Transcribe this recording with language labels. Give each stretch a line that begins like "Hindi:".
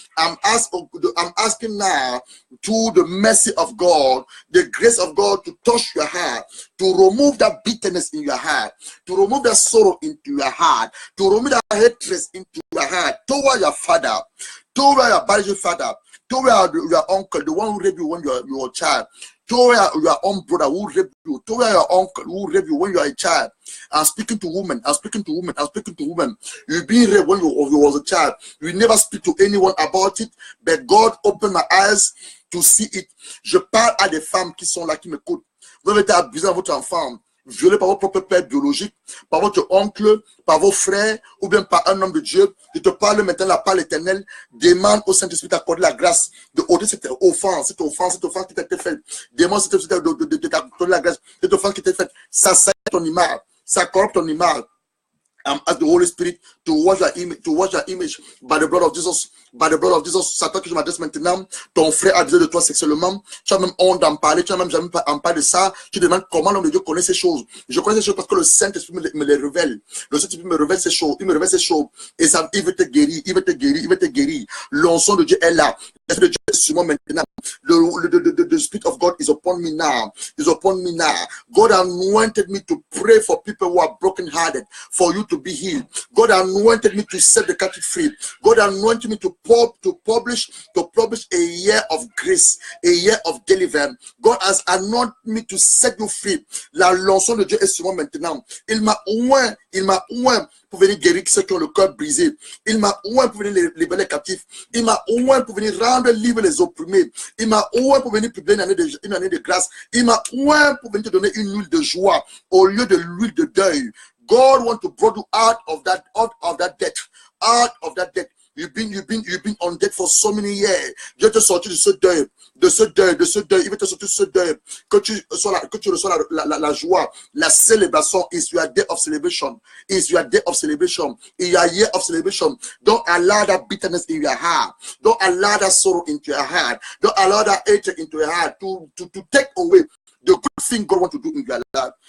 English: I'm asking now to the mercy of God, the grace of God to touch your heart, to remove that bitterness in your heart, to remove that sorrow into your heart, to remove that hatred into your heart toward your father, toward your biological father, toward your uncle, the one who raped you when you were a child, toward your own brother who raped you, toward your uncle who raped you when you were a child. I'm speaking to women. I'm speaking to women. I'm speaking to women. You've been raped when you was a child. You never speak to anyone about it, but God opened my eyes to see it.
French: Je parle à des femmes qui sont là, qui m'écoutent. Vous avez été abusé à votre enfant, violé par votre propre père biologique, par votre oncle, par vos frères, ou bien par un homme de Dieu. Je te parle maintenant, la parole éternelle. Demande au Saint-Esprit d'accorder la grâce de ôter cette offense qui t'a été faite. Demande au Saint-Esprit d'accorder la grâce, cette offense qui t'a été faite. Ça ton image. Ça corrompt ton image.
English: Ask the Holy Spirit to wash your image by the blood of Jesus. By the blood of Jesus.
French: C'est à toi que je m'adresse maintenant. Ton frère a besoin de toi sexuellement. Tu as même honte d'en parler. Tu n'as même jamais en parlé de ça. Tu demandes comment l'homme de Dieu connaît ces choses. Je connais ces choses parce que le Saint-Esprit me les révèle. Le Saint-Esprit me révèle ces choses. Il me révèle ces choses. Et ça, il veut te guérir. Il veut te guérir. Il veut te guérir. L'onction de Dieu est là. L'Esprit de Dieu est sur moi maintenant.
English: The Spirit of God is upon me now. Is upon me now. God anointed me to pray for people who are broken-hearted, for you to be healed. God anointed me to set the captive free. God anointed me to publish a year of grace, a year of deliverance. God has anointed me to set you free.
French: La leçon de Dieu est sur moi maintenant. Il m'a oint pour venir guérir ceux qui ont le cœur brisé. Il m'a oint pour venir libérer les captifs. Il m'a oint pour venir rendre libre les opprimés. Il m'a oint pour venir publier une année de grâce. Il m'a oint pour venir te donner une huile de joie au lieu de l'huile de deuil.
English: God wants to bring you out of that debt. Out of that debt. You've been on debt for so many years.
French: Dieu te sortir de ce deuil. Il veut te sortir de ce deuil. Que tu reçois la joie, la célébration.
English: Is your day of celebration. Is your day of celebration. Is your year of celebration. Don't allow that bitterness in your heart. Don't allow that sorrow into your heart. Don't allow that hatred into your heart to take away the good thing God wants to do in your life.